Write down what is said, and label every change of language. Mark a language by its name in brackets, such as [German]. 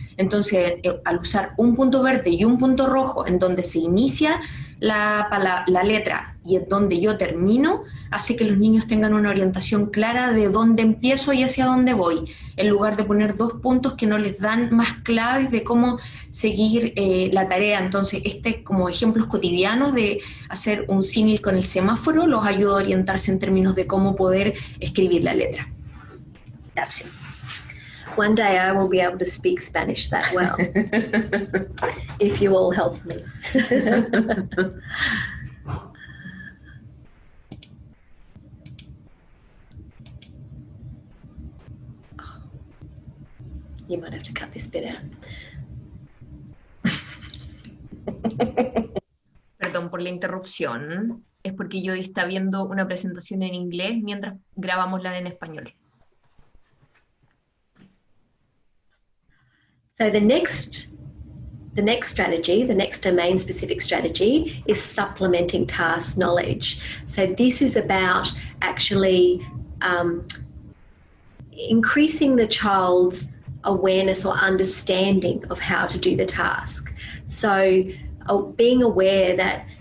[Spanish] Entonces, al usar un punto verde y un punto rojo en donde se inicia la letra y en donde yo termino, hace que los niños tengan una orientación clara de dónde empiezo y hacia dónde voy, en lugar de poner 2 puntos que no les dan más claves de cómo seguir la tarea. Entonces, como ejemplos cotidianos de hacer un símil con el semáforo los ayuda a orientarse en términos de cómo poder escribir la letra. [English] That's it. One day I will be able to speak Spanish that well, if you all help me. You might have to cut this bit out. [Spanish] Perdón por la interrupción. Es porque Jody está viendo una presentación en inglés mientras grabamos la en español. [English] So the next strategy, the next domain-specific strategy is supplementing task knowledge. So this is about actually increasing the child's awareness or understanding of how to do the task. So being aware that